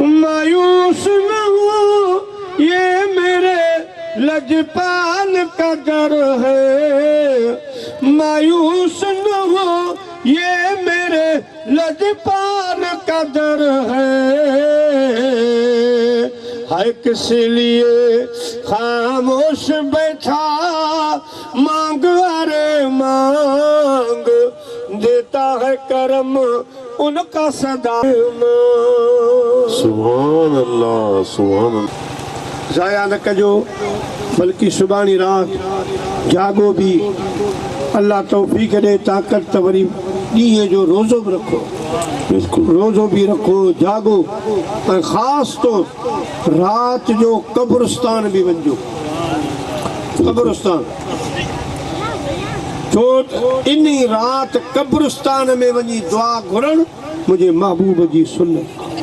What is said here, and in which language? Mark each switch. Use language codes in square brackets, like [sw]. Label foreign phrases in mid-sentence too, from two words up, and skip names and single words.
[hi] मायूस न हो ये मेरे लजपाल का दर है मायूस न हो ये मेरे लजपाल का दर है है किस लिए खामोश बैठा मांग अरे मांग देता है करम उनका सदा [ar] سبحان الله [sd] ज़ाया न कजो बल्कि सुभाणी रात जागो भी अल्लाह तौफीक दे ताकत वरी ॾींहं जो रोज़ो बि रखो बिल्कुल रोज़ो भी रखो जागो ऐं ख़ासि तौर रात जो कब्रिस्तान भी वञो कब्रिस्तान छो इन रात कब्रिस्तान में वञी दुआ घुरण मुंहिंजे महबूब जी सुन्नत